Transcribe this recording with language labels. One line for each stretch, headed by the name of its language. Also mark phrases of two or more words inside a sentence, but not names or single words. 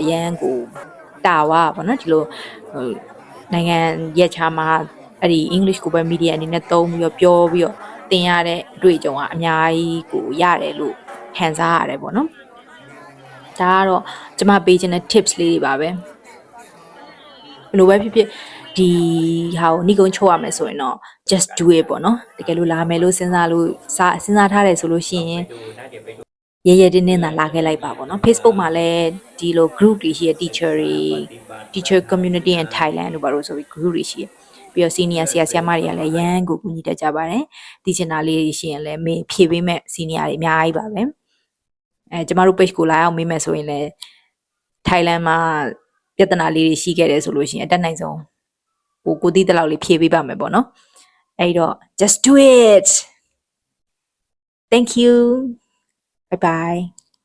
Burmese: ရန်ကိုတာဝါပေါ့နော်ဒီလိုနိုင်ငံရက်ခြားမှာအဲ့ဒီ English ကိုပဲ media အနေနဲ့သုံးပြီးတော့ပြောပြီးတော့သင်ရတဲ့အတွေ့အကြုံကအများကြီးကိုရတယ်လို့ခံစားရတယ်ပေါ့နော်ဒါကတော့ကျ မပေးခြင်းတဲ့ tips လေးတွေပါပဲဘယ်လိုပဲဖြစ်ဖြစ်ဒီဟာကိုနှိကုံးချုပ်ရမယ်ဆိုရင်တော့
English: just do it
Burmese: ပေါ့နော်တကယ်လို့လာမယ်လို့စဉ်းစားထားတယ် ဆိုလို့ရှိရင်ရဲတင်းတင်းသာလာခဲ့လိုက်ပါပေါ့နော် Facebook မှာလည်းဒီလို group တွေရှိရ
English: teacher community in
Burmese: Thailand လို့ပါလို့ဆိုပြီး group တွေရှိရပြီးတော့ senior ဆရာဆရာမတွေကလည်းရန်ကိုကူညီတတ်ကြပါတယ်သိချင်တာလေးရှိရင်လည်းမေးဖြေပေးမဲ့ senior တွေအများကြီးပါပဲကျမတို့ page ကိုလာအောင်မေးမယ်ဆိုရင်လည်း Thailand မှာပြဿနာလေးတွေရှိခဲ့တယ်ဆိုလို့ရှိရင်အတက်နိုင်ဆုံးကိုသိတဲ့လောက်လေးဖြေပေးပါမယ်ပေါ့နော်အဲ့တော့
English: just do it thank you bye bye